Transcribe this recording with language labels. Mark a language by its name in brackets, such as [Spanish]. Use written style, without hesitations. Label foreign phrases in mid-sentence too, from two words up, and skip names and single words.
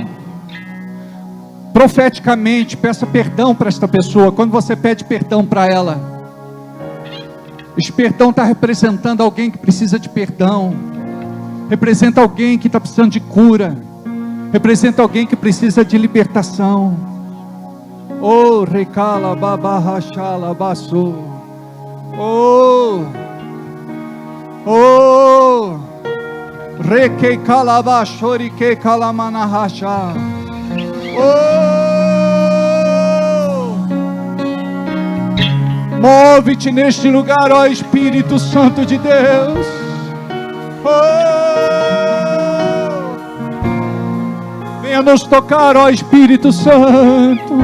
[Portuguese] Profeticamente, peça perdão para esta pessoa. Quando você pede perdão para ela, esse perdão está representando alguém que precisa de perdão, representa alguém que está precisando de cura, representa alguém que precisa de libertação. Oh, recala babarrachala baçô. Oh, oh, reque calabachori que calamanahachá. Oh, move-te neste lugar, ó Espírito Santo de Deus. Oh, venha nos tocar, ó Espírito Santo.